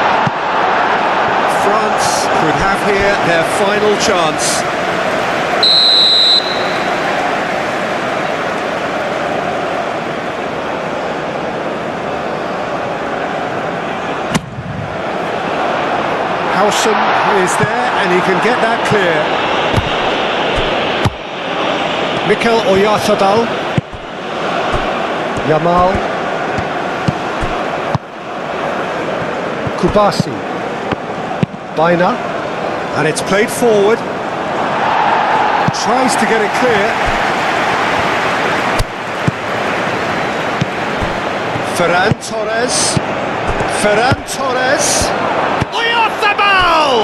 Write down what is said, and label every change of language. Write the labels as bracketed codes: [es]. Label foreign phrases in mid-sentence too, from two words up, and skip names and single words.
[en] France could have here their final chance. Howson is there and he can get that clear. Mikel Oyarzabal. Yamal. Kubasi. Baina. And it's played forward. Tries to get it clear. Ferran Torres. Oyarzabal!